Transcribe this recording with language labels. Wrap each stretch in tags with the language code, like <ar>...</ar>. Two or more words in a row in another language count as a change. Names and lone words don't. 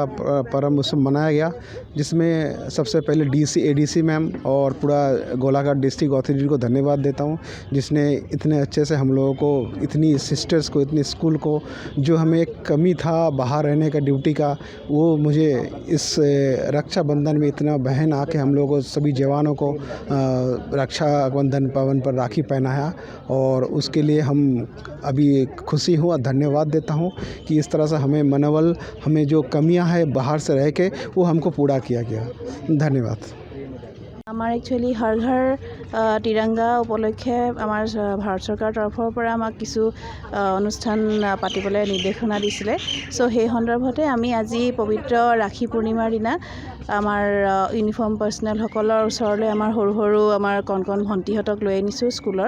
<hi>पर्व उत्सव मनाया गया, जिसमें सबसे पहले</hi> <en>ADC ma'am</en> <hi>और पूरा गोलाघाट</hi> <en>district authority</en> <hi>को धन्यवाद देता हूँ, जिसने इतने अच्छे से हम लोगों को, इतनी सिस्टर्स को, इतनी स्कूल को, जो हमें एक कमी था बाहर रहने का ड्यूटी का, वो मुझे इस रक्षाबंधन में इतना बहन आके हम लोगों को, सभी जवानों को रक्षाबंधन पावन पर राखी पहनाया। और उसके लिए हम अभी खुशी हूँ और धन्यवाद देता हूँ कि इस तरह से हमें मनोबल, हमें जो कमियां हैं बाहर से रह के, वो हमको पूरा किया गया। धन्यवाद।</hi> <as>আমাৰ একচুৱেলি হৰ ঘৰ তিৰংগা উপলক্ষে আমাৰ ভাৰত চৰকাৰৰ তৰফৰ পৰা আমাক কিছু অনুষ্ঠান পাতিবলৈ নিৰ্দেশনা দিছিলে। চ' সেই সন্দৰ্ভতে আমি আজি পবিত্ৰ ৰাখী পূৰ্ণিমাৰ দিনা আমাৰ</as> <en>uniform personnelসকলৰ</en> <as>ওচৰলৈ আমাৰ সৰু সৰু আমাৰ কণ কণ ভণ্টিহঁতক লৈ আনিছোঁ স্কুলৰ।</as>